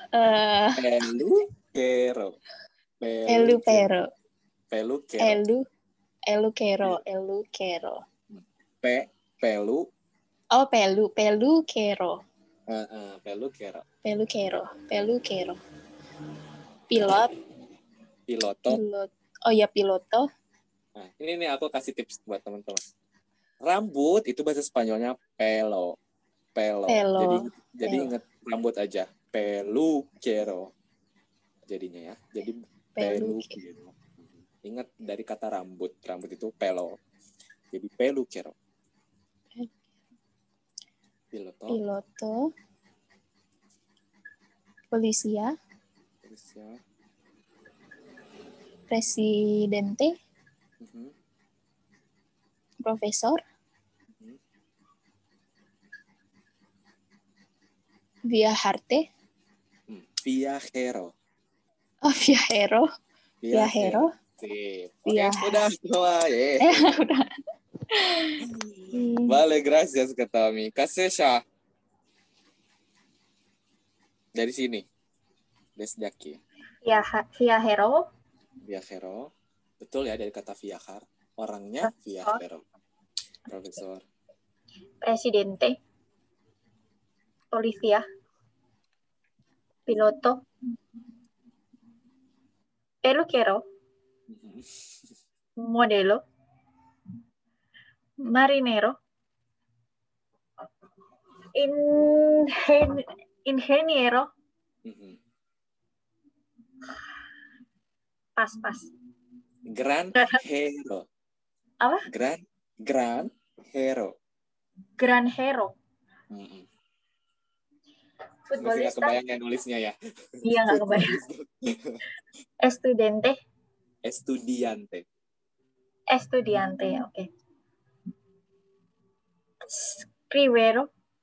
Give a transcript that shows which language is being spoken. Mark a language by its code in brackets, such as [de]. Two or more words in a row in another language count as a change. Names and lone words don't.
[es] Elukero. Oh, pelukero. Piloto. Oh ya, piloto. [id] Nah, ini nih aku kasih tips buat teman-teman. Rambut itu bahasa Spanyolnya pelo. Jadi ingat rambut aja. Peluquero. Jadinya ya. Jadi peluquero. Ingat dari kata rambut. Rambut itu pelo. Jadi peluquero. [es] Piloto. Polisia. Presidente. Profesor. Viajero. Oh, viajero. [id] Sip. Oke, udah semua. Udah. [es] Vale, gracias, Katami. Kasesha. [id] Dari sini. [es] Desde aquí. Viajero. [id] Betul ya, dari kata viajar. [es] Orangnya viajero. Profesor. Presidente. Policía. Piloto. Peluquero. Modelo. Marinero. Ingeniero. [id] Pas. [es] Granjero. [id] Apa? [es] Granjero. [id] Masih nggak kebayang ya nulisnya ya? Iya, nggak kebayang. [es] Estudiante. Oke. Escritor.